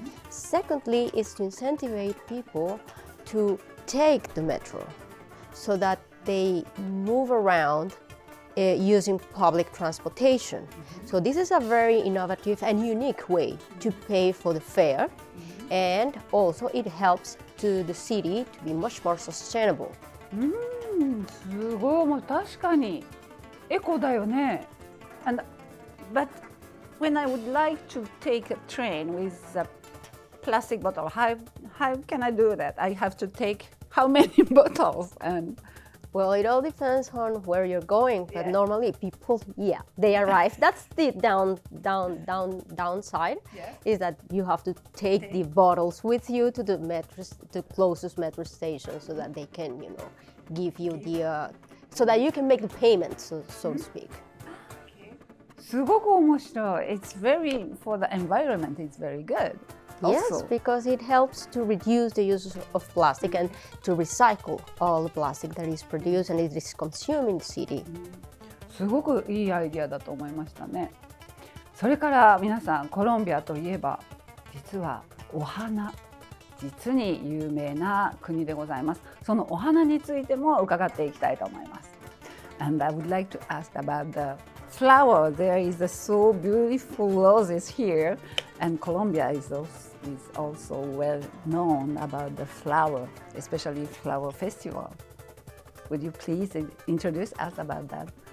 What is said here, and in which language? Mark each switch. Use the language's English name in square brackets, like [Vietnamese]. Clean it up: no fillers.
[English] Secondly, is to incentivize people to take the metro so that they move around using public transportation. So this is a very innovative and unique way to pay for the fare, and also it helps to the city to be much more sustainable. [Japanese] すごい、もう確かにエコだよね。 [English] But when I would like to take a train with a plastic bottle, how can I do that? I have to take how many bottles? And well, it all depends on where you're going, but normally people, they arrive. That's the downside, is that you have to take the bottles with you to the closest metro station, so that they can, give you the, so that you can make the payment, so to speak. [Japanese] すごく面白い。 [English] It's very, for the environment, it's very good. Yes, because it helps to reduce the use of plastic and to recycle all the plastic that is produced and it is consumed in the city. [Japanese] すごくいいアイディアだと思いましたね。それから皆さん、コロンビアといえば実はお花、実に有名な国でございます。そのお花についても伺っていきたいと思います。 [English] And I would like to ask about the flower. There is a so beautiful roses here, and Colombia is also well known about the flower, especially flower festival. Would you please introduce us about that?